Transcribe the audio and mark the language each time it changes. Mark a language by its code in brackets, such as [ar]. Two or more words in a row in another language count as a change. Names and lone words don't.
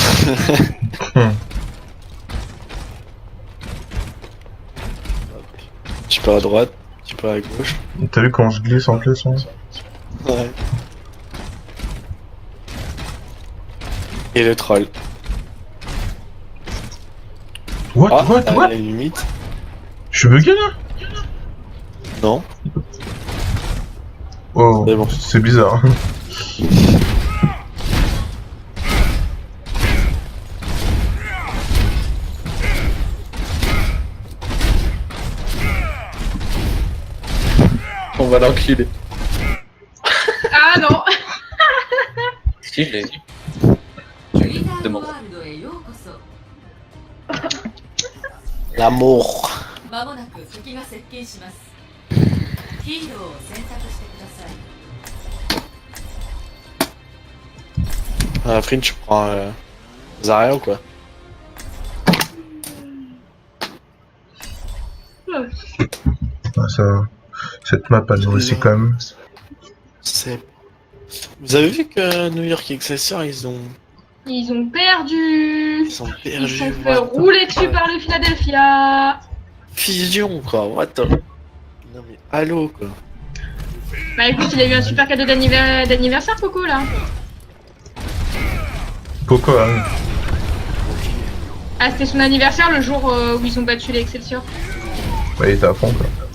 [fr] Tu peux à droite, tu peux à gauche. T'as vu quand je glisse en plus hein? Ouais. Et le troll. What Ah, what à what? la limite. Je suis bugué là? Non. Oh, C'est bon. c'est bizarre. On va l'enculer. Ah non. Si, je l'ai. Demande. L'amour. [ja] まもなく敵が接近します。ヒーローを選択してください。 [fr] Après, tu prends Zarya ou quoi? Ah, ça, cette map elle nous aussi quand même. C'est... Vous avez vu que New York Excelsior, Ils ont perdu. ils ont Ils perdu. se sont fait rouler dessus par le Philadelphia. Fusion, quoi. [en] What the... [fr] Non mais, allô, quoi. Bah écoute, il a eu un super cadeau d'anniversaire, Coco, là. Poco, hein. Ah, c'était son anniversaire le jour où ils ont battu les Excelsior. Bah, il était à fond quoi.